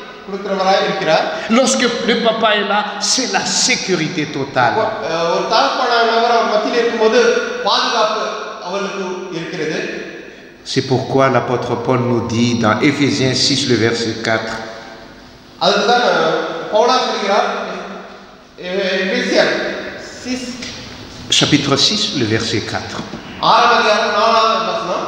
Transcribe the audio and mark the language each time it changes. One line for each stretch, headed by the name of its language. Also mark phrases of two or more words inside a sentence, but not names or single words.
Tamil: கொடுக்கிறவராய் இருக்கிறார்.
French: Lorsque le papa est là, c'est la sécurité totale.
Tamil: ஒரு தகப்பனானவர் அவர் மத்தியில் இருக்கும்போது பாதுகாப்பு அவருக்கு இருக்கிறது.
French: C'est pourquoi l'apôtre Paul nous dit dans Éphésiens 6, le verset 4.
Tamil: அதுதான் பவுல் சொல்கிறார் எபேசியர் 6
French: Chapitre 6, le verset 4.
Tamil: 6ஆம் அதிகாரம் 4ஆம் வசனம்.